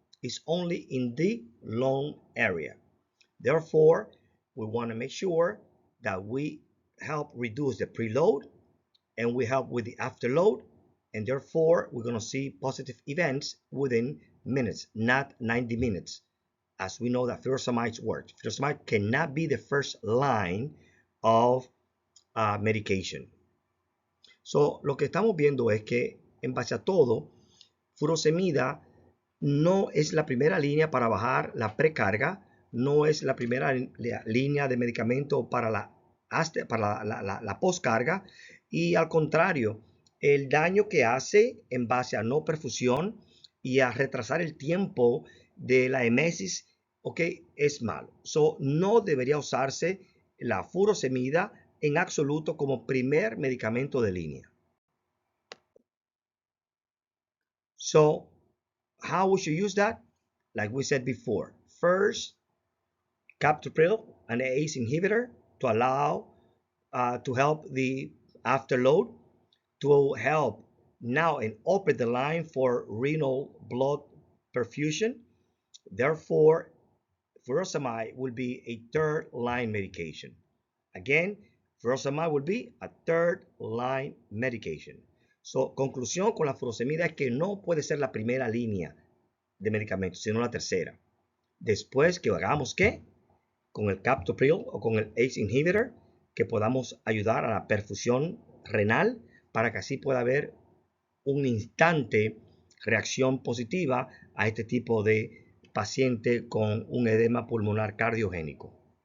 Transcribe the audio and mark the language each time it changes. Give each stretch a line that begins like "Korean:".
English: It's only in the lung area. Therefore, we want to make sure that we help reduce the preload and we help with the afterload, and therefore we're going to see positive events within minutes, not 90 minutes, as we know that furosemide works. Furosemide cannot be the first line of medication. So,
Spanish: lo que estamos viendo es que, en base a todo, furosemida no es la primera línea para bajar la precarga, no es la primera línea de medicamento para la postcarga, y al contrario, el daño que hace en base a no perfusión y a retrasar el tiempo de la emesis, es malo.
English: So,
Spanish: no debería usarse la furosemida en absoluto como primer medicamento de línea.
English: So, how we should use that? Like we said before, first, captopril, an ACE inhibitor, to allow to help the afterload, to help now and open the line for renal blood perfusion. Therefore, furosemide will be a third line medication. Again, furosemide will be a third line medication. So,
Spanish: conclusión con la furosemida es que no puede ser la primera línea de medicamentos, sino la tercera. Después que hagamos ¿qué? Con el captopril o con el ACE inhibitor, que podamos ayudar a la perfusión renal para que así pueda haber un instante reacción positiva a este tipo de paciente con un edema pulmonar cardiogénico.